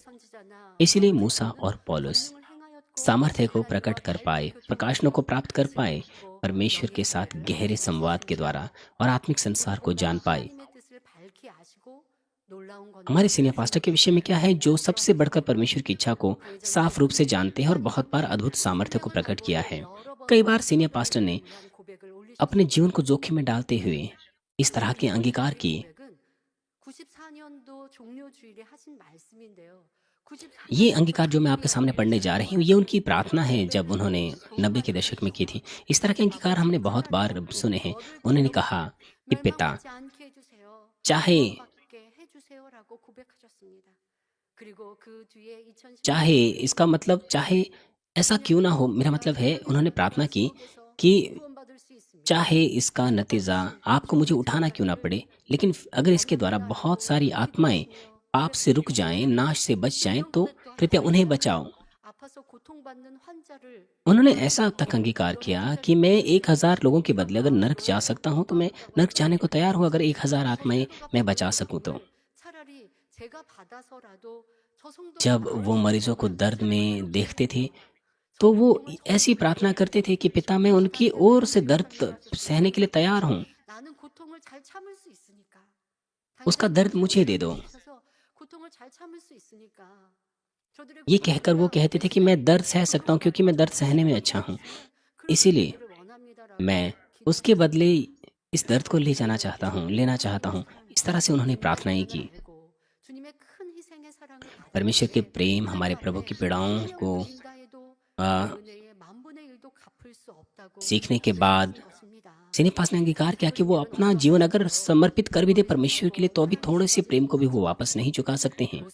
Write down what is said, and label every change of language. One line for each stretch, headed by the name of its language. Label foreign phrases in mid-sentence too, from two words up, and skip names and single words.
Hindi: इसलिए मूसा और पौलुस सामर्थ्य को प्रकट कर पाए, प्रकाशनों को प्राप्त कर पाए, परमेश्वर के साथ गहरे संवाद के द्वारा और आत्मिक संसार को जान पाए।
Korean: 놀라운
Hindi: हमारे
Korean: 건요.
English: senior pastor
Hindi: के विषय में क्या है, जो सबसे बढ़कर परमेश्वर की इच्छा को साफ रूप से जानते हैं और बहुत बार अद्भुत सामर्थ्य को प्रकट किया है। कई बार
English: senior pastor
Hindi: ने अपने जीवन को जोखिम में डालते हुए इस तरह के अंगीकार किए।
Korean: 94년도 종료주일에 하신 말씀인데요.
Hindi: ये
Korean: 94년도
Hindi: अंगीकार जो मैं आपके सामने पढ़ने जा रही हूँ, ये उनकी प्रार्थना है जब उन्होंने 90 के दशक में की थी। इस तरह के अंगीकार हमने बहुत बार सुने हैं। उन्होंने कहा कि पिता,
Korean: 멸망하지 않게 해주세요.
Hindi: चाहे
Korean: 구원받게 해주세요라고 고백하셨습니다. 그리고 그 뒤에 2010
Hindi: चाहे इसका मतलब चाहे ऐसा क्यों ना हो, मेरा मतलब है उन्होंने प्रार्थना की कि
Korean: 구원받을 수 있습니다.
Hindi: चाहे इसका नतीजा आपको मुझे उठाना क्यों ना पड़े, लेकिन अगर इसके द्वारा बहुत सारी आत्माएं पाप से रुक जाएं, नाश से बच जाएं, तो कृपया उन्हें बचाओ।
Korean: 아파서 고통받는 환자를
Hindi: उन्होंने ऐसा तक अंगीकार किया कि मैं 1000 लोगों के बदले अगर नरक जा सकता हूं तो मैं नरक जाने को तैयार हूं, अगर 1000 आत्माएं मैं बचा सकूं तो।
Korean: 차라리 제가 받아서라도 저 성도가
Hindi: जब वो मरीजों को दर्द में देखते थे तो वो ऐसी प्रार्थना करते थे कि पिता, मैं उनकी ओर से दर्द सहने के लिए तैयार हूं,
Korean: 나는 고통을 잘 참을 수 있으니까.
Hindi: उसका दर्द मुझे दे दो।
Korean: 당신께서 고통을 잘 참을 수 있으니까. 저들의
Hindi: ये कहकर वो कहते थे कि मैं दर्द सह सकता हूँ क्योंकि मैं दर्द सहने में अच्छा हूँ, इसीलिए मैं उसके बदले इस दर्द को ले जाना चाहता हूँ, लेना चाहता हूँ। इस तरह से उन्होंने प्रार्थनाएं की। परमेश्वर के प्रेम, हमारे प्रभु की पीड़ाओं को आ, सीखने के बाद सिनेपास ने अंगीकार किया कि वो अपना जीवन अगर समर्पित कर भी दे परमेश्वर के लिए, तो भी थोड़े से प्रेम को भी वो वापस नहीं चुका सकते हैं।